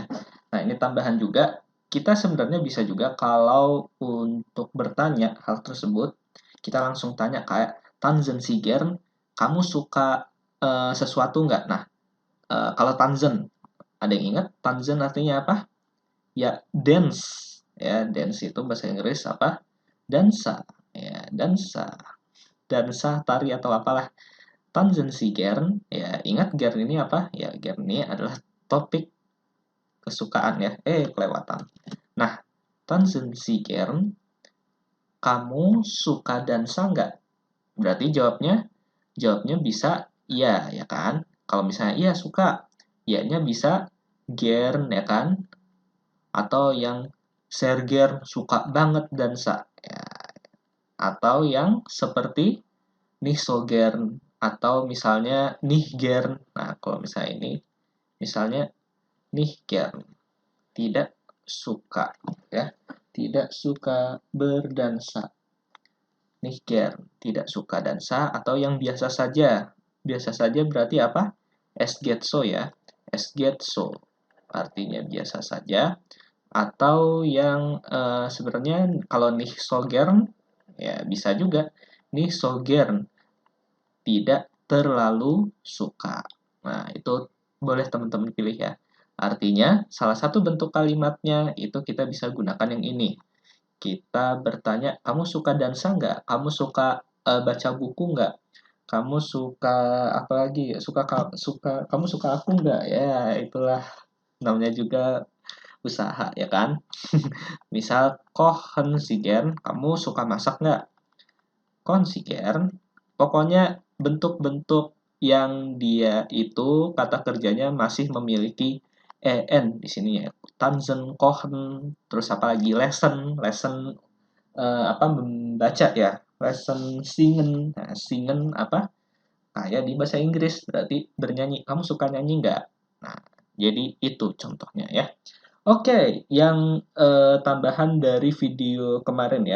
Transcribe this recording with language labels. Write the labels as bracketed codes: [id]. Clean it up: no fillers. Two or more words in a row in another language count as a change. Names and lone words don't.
[id] Nah, ini tambahan juga, kita sebenarnya bisa juga kalau untuk bertanya hal tersebut, kita langsung tanya kayak, [de] Tanzen Sie gern, [id] kamu suka sesuatu nggak? Nah, kalau Tanzen, ada yang ingat? Tanzen artinya apa? Ya, dance. Ya, dance itu bahasa Inggris apa? Dansa. Ya, dansa. Dansa, tari atau apalah. [de] Tanzen Sie gern, [id] ya ingat gern ini apa? Ya, gern ini adalah topik kesukaan ya. Kelewatan. Nah, [de] Tanzen Sie gern, [id] kamu suka dansa nggak? Berarti jawabnya bisa iya, ya kan? Kalau misalnya iya suka, iya-nya bisa gern, ya kan? Atau yang Serger suka banget dansa, ya. Atau yang seperti [de] nicht so gern, [id] atau misalnya [de] nicht gern. Nah, kalau misalnya ini, misalnya nicht gern, [id] tidak suka, ya, tidak suka berdansa. [de] Nicht gern, [id] tidak suka dansa, atau yang biasa saja. Biasa saja berarti apa? [de] Es geht so ya, es geht so. [id] Artinya biasa saja. Atau yang sebenarnya kalau [de] nicht so gern, [id] ya bisa juga. [de] Nicht so gern, [id] tidak terlalu suka. Nah, itu boleh teman-teman pilih ya. Artinya, salah satu bentuk kalimatnya itu kita bisa gunakan yang ini. Kita bertanya, kamu suka dansa nggak? Kamu suka baca buku nggak? Kamu suka apa lagi? Kamu suka aku nggak? Ya, itulah namanya juga usaha ya kan. Misal [de] kochen Sie gern, [id] kamu suka masak nggak? Konsigen, pokoknya bentuk-bentuk yang dia itu kata kerjanya masih memiliki en di sini ya. [de] Tanzen, kochen, [id] terus apa lagi lesson, lesson apa membaca ya. [de] Lesson singen. Nah, singen apa? [id] Kayak di bahasa Inggris berarti bernyanyi. Kamu suka nyanyi nggak? Nah, jadi itu contohnya ya. Oke, yang tambahan dari video kemarin ya.